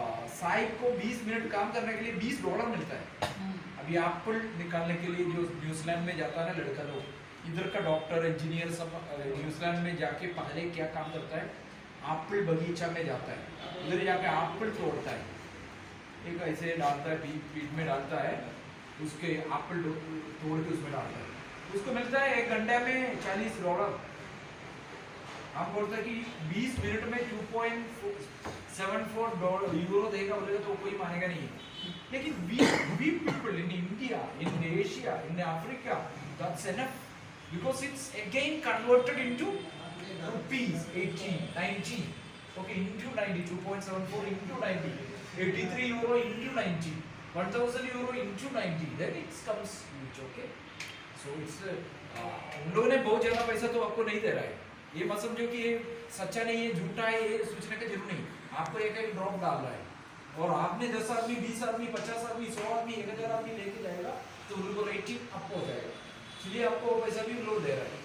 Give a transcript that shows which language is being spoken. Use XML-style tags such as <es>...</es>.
<hi>साहिब को 20 मिनट काम करने के लिए $20 मिलता है। अभी एप्पल निकालने के लिए जो न्यूजीलैंड में जाता है ना लड़का लोग, इधर का डॉक्टर इंजीनियर सब न्यूजीलैंड में जाके पहले क्या काम करता है, एप्पल बगीचा में जाता है, उधर जाके एप्पल तोड़ता है, एक ऐसे डालता है, पीठ में डालता है, उसके एप्पल तोड़ के उसमें डालता है, उसको मिलता है 1 घंटे में $40। आप बोलते हैं कि 20 मिनट में 2.74 यूरो देगा, बोलेगा तो कोई मानेगा नहीं।</hi> <en>लेकिन we people in India, in Asia, in Africa, that's enough because it's again converted into rupees 80, 90. Okay, into 90, 2.74 into 90, 83 euro into 90, 1000 euro into 90, then it comes huge, okay? So it's</en> <hi>उन लोगों ने बहुत ज़्यादा पैसा तो आपको नहीं दे रहा है, ये मत समझो कि ये सच्चा नहीं है, झूठा है, ये सोचने का जरूर नहीं। आपको एक ड्रॉप डाल रहा है और आपने 10 आदमी 20 आदमी 50 आदमी 100 आदमी 1000 आदमी लेके जाएगा तो उनको रेटिंग अप हो जाएगा, इसलिए आपको पैसा भी लोड दे रहा है।</hi>